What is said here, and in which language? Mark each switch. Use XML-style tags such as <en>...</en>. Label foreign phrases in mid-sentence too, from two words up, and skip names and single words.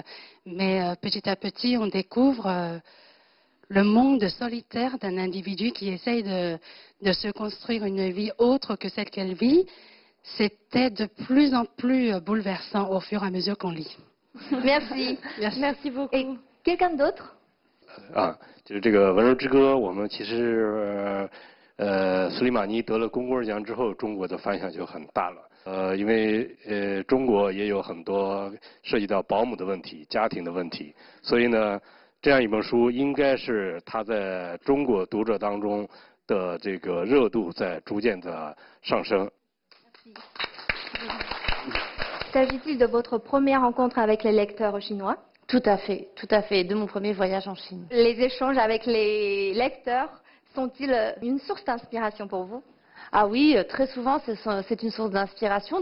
<fr>Mais petit à petit, on découvre le monde solitaire d'un individu qui essaye de se construire une vie autre que celle qu'elle vit. C'était de plus en plus bouleversant au fur et à mesure qu'on lit. Merci. Merci beaucoup. Et quelqu'un d'autre?</fr> <zh>就是这个《温柔之歌》，我们其实苏利玛尼得了龚古尔奖之后，中国的反响就很大了。因为中国也有很多涉及到保姆的问题、家庭的问题，所以呢，这样一本书应该是它在中国读者当中的这个热度在逐渐的上升。</zh> <fr>S'agit-il de votre première rencontre avec les lecteurs chinois? Tout à fait, de mon premier voyage en Chine. Les échanges avec les lecteurs sont-ils une source d'inspiration pour vous? Ah oui, très souvent c'est une source d'inspiration.</fr>